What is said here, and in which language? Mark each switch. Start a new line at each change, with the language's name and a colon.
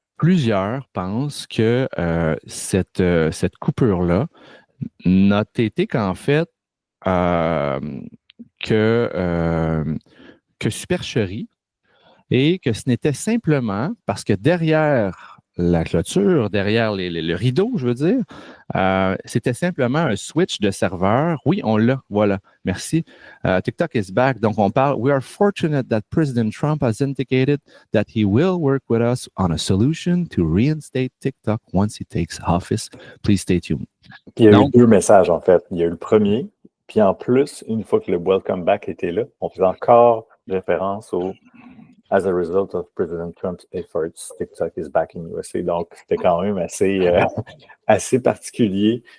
French: Plusieurs pensent que cette coupure-là n'a été qu'en fait que supercherie et que ce n'était simplement parce que derrière la clôture, derrière le rideau, je veux dire, c'était simplement un switch de serveur. Oui, on l'a, voilà, merci.
English: TikTok is back.
French: Donc, on parle,
English: we are fortunate that President Trump has indicated that he will work with us on a solution to reinstate TikTok once he takes office. Please stay tuned.
French: Puis il y a eu 2 messages, en fait. Il y a eu le premier, puis en plus, une fois que le Welcome Back était là, on faisait encore référence au
English: As a result of President Trump's efforts, TikTok is back in USA.
French: Donc, c'était quand même assez particulier.